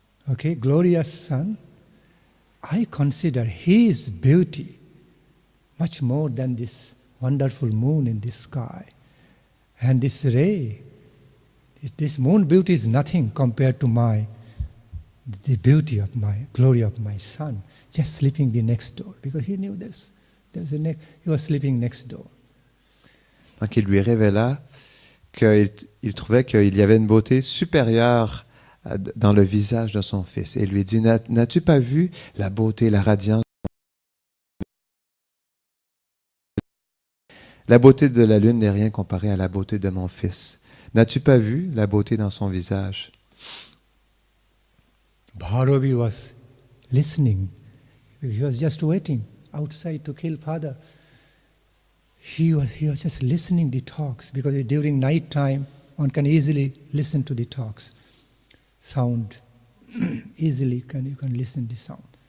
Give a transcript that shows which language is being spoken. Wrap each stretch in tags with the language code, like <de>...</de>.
<en>Okay, glorious son. I consider his beauty much more than this wonderful moon in the sky. And this ray, this moon beauty is nothing compared to the beauty of glory of my son, just sleeping the next door, because he knew this. He was sleeping next door.</en> <fr>Donc il lui révéla qu'il trouvait qu'il y avait une beauté supérieure dans le visage de son fils. Et il lui dit, n'as-tu pas vu la beauté, la radiance? La beauté de la lune n'est rien comparée à la beauté de mon fils. N'as-tu pas vu la beauté dans son visage?</fr> <en>Bhairavi was listening. He was just waiting outside to kill father. He was just listening the talks, because during night time one can easily listen to the talks. Sound easily you can listen the sound.</en>